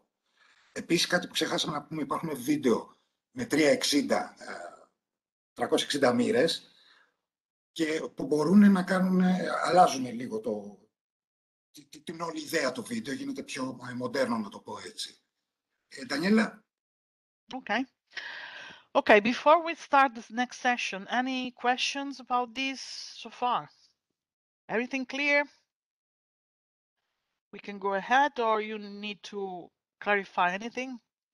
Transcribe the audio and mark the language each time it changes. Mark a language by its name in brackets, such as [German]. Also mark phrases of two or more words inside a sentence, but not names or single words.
[Greek] Επίσης, κάτι που ξεχάσαμε να πούμε, υπάρχουν βίντεο με 360 μοίρες, και που μπορούν να κάνουν, αλλάζουν λίγο την όλη ιδέα του βίντεο, γίνεται πιο μοντέρνο, να το πω έτσι. [English] Daniela? Okay. Okay, before we start this next session, any questions about this so far? Everything clear? We can go ahead, or you need to clarify anything?